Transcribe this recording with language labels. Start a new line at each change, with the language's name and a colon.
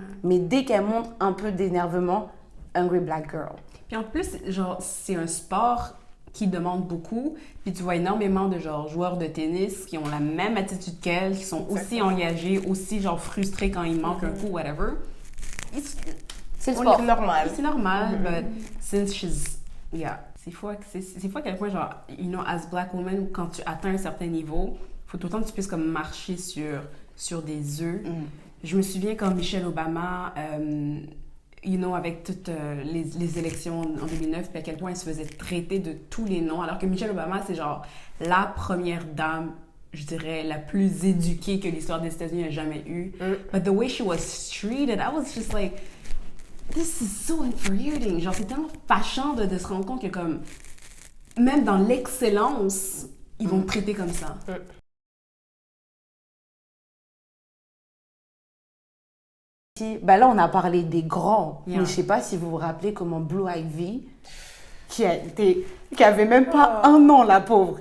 French: Mais dès qu'elle montre un peu d'énervement, Angry Black Girl. Puis en plus, genre, c'est un sport qui demande beaucoup. Puis tu vois énormément de genre joueurs de tennis qui ont la même attitude qu'elle, qui sont aussi engagés, aussi genre frustrés quand il manque un coup, whatever. C'est le sport. C'est normal. C'est normal,
English: but since she's... Yeah.
French: C'est fou à quel point, genre,
English: you know, as black woman,
French: quand tu atteins un certain niveau, faut tout le temps que tu puisses comme marcher sur des œufs. Je me souviens quand Michelle Obama,
English: you know,
French: avec toutes les élections en 2009, puis à quel point elle se faisait traiter de tous les noms, alors que Michelle Obama, c'est genre la première dame, je dirais, la plus éduquée que l'histoire des États-Unis a jamais eue.
English: But the way she was treated, I was just like... This is so infuriating.
French: Genre, c'est tellement fâchant de se rendre compte que, comme, même dans l'excellence, ils vont te traiter comme ça. Ben là, on a parlé des grands, mais je sais pas si vous vous rappelez comment Blue Ivy, qui avait même pas un an, la pauvre.